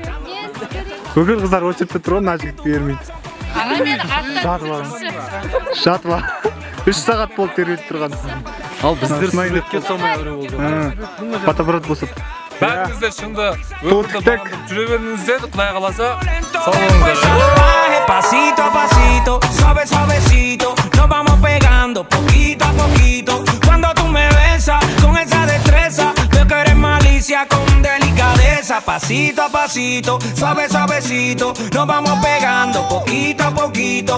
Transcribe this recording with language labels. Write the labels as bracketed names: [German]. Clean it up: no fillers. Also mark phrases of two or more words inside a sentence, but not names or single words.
[Kazakh] Бөгіл қыздар очерпте тұр ғой, мына жігітті бермейді. Аға мен артынан Жатып ал. 3 сағат болды тербетіп тұрған. Ал біздер Снайд суретке салмай әуре болдық. Фотоаппарат босып. Бәріңіз де шынында өмірді Толықтық. бағындырып жүре беріңіздер, Құдай қаласа. Сау болыңыздар. [Spanish] Pasito a pasito, suave suavecito, nos vamos pegando poquito a poquito. Cuando tú me besas con esa destreza, veo que eres malicia con delicadeza. Pasito a pasito, suave suavecito, nos vamos pegando poquito a poquito.